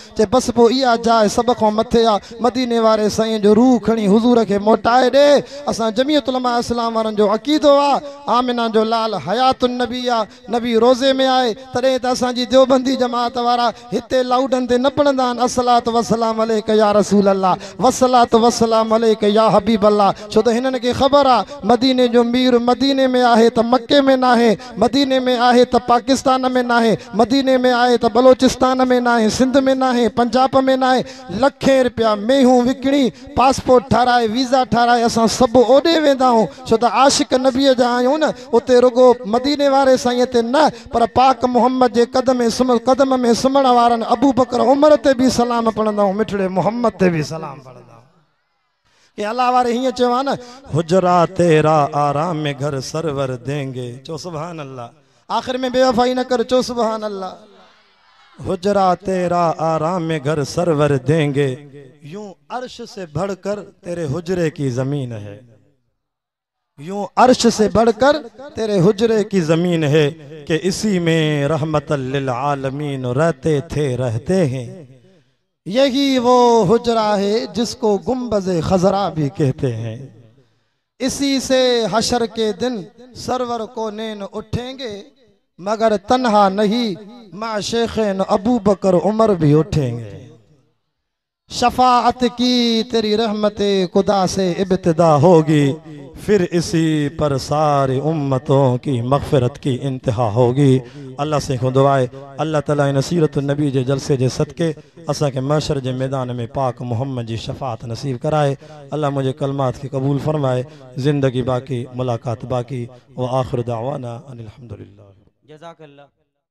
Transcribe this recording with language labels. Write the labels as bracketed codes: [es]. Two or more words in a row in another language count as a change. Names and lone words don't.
[sd] चे बस पो इहा जाइ सब खां मथे आ। मदीने वारे साईं जो रूह खणी हुजूर के मोटाए दे। असां जमीयत उलमा इस्लाम वारन जो अकीदो आ, आमिना जो लाल हयातुन नबी आ, नबी रोज़े में आए। तॾहिं त असांजी देवबंदी जमात वारा हिते लाउडन ते न पढ़ंदा आहिनि [ar] الصلاة والسلام عليك يا رسول الله، والصلاة والسلام عليك يا حبيب الله. [sd] छो त हिननि खे ख़बर आ मदीने जो मीर मदीने में आहे त मक्के में नाहे, मदीने में आहे त पाकिस्तान में नाहे, मदीने में आए तो बलोचिस्तान में नाहे, सिंध में नाहे, पंजाब में नाहे। लखें रुपया मेहूं विकणी, पासपोर्ट ठाराए, वीज़ा ठाराए, असां सभु ओॾे वेंदा आहियूं। छो त आशिक नबीअ जा आहियूं न। उते रुगो मदीने वारे साईं ते न, पर पाक मोहम्मद जे कदम में सुम्हण वारनि अबू बकर उमर ते बि सलाम पढ़ंदा आहियूं, मिठड़े मोहम्मद ते बि सलाम पढ़ंदा आहियूं। कि अल्लाह वारे हीअं चयो आहे न, [ur] حجرہ تیرا آرام میں گھر سرور دیں گے, चो [ar] سبحان الله. [ur] آخر میں بےوفائی نہ کر, चो [ar] سبحان الله. [ur] حجرہ تیرا آرام میں گھر سرور دیں گے، یوں عرش سے بڑھ کر تیرے حجرے کی زمین ہے، یوں عرش سے بڑھ کر تیرے حجرے کی زمین ہے، کہ اسی میں [ar] رحمة للعالمين [ur] رہتے تھے رہتے ہیں. یہی وہ حجرہ ہے جس کو گنبدِ خضرا بھی کہتے ہیں. اسی سے حشر کے دن سرور کو نین اٹھیں گے، مگر تنہا نہیں مع شیخین ابو بکر عمر بھی اٹھیں گے. شفاعت کی تیری رحمت خدا سے ابتدا ہوگی، پھر اسی پر ساری امتوں کی مغفرت کی انتہا ہوگی. اللہ سے خود دعا ہے, [sd] अल्लाह ताला इन सीरत नबी जे जलसे जे सदके असा के महशर जे मैदान में पाक मोहम्मद जी शफाअत नसीब कराए। अल्लाह मुझे कलमात के कबूल फरमाए। ज़िंदगी बाकी, मुलाकात बाकी। [ar] وآخر دعوانا أن الحمد لله. [sd] जज़ाकल्लाह।